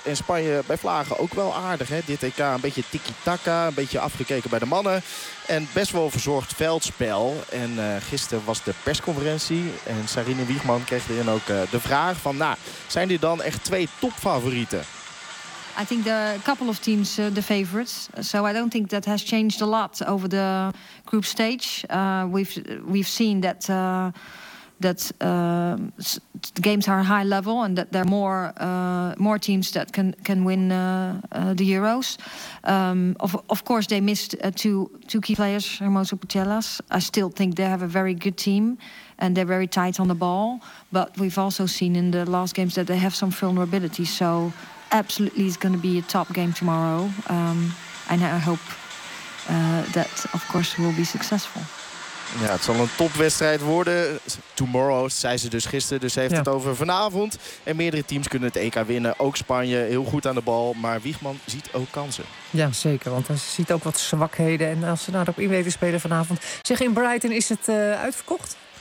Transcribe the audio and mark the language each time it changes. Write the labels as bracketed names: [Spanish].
[Dutch] En Spanje bij vlagen ook wel aardig. Hè? Dit EK een beetje tiki-taka, een beetje afgekeken bij de mannen. En best wel verzorgd veldspel. En gisteren was de persconferentie. En Sarine Wiegman kreeg erin ook de vraag van, nou, zijn dit dan echt 2 topfavorieten? [English] I think the couple of teams are the favorites. So I don't think that has changed a lot over the group stage. We've seen that that the games are high level and that there are more more teams that can win the Euros. Of course, they missed two key players, Hermoso Putellas. I still think they have a very good team and they're very tight on the ball. But we've also seen in the last games that they have some vulnerability. So absolutely it's going to be a top game tomorrow. And I hope that, of course, we'll be successful. [Dutch] Ja, het zal een topwedstrijd worden. Tomorrow, zei ze dus gisteren, dus heeft het over vanavond. En meerdere teams kunnen het EK winnen. Ook Spanje, heel goed aan de bal. Maar Wiegman ziet ook kansen. Ja, zeker, want hij ziet ook wat zwakheden. En als ze daar op in weten spelen vanavond. Zeg, in Brighton is het uitverkocht?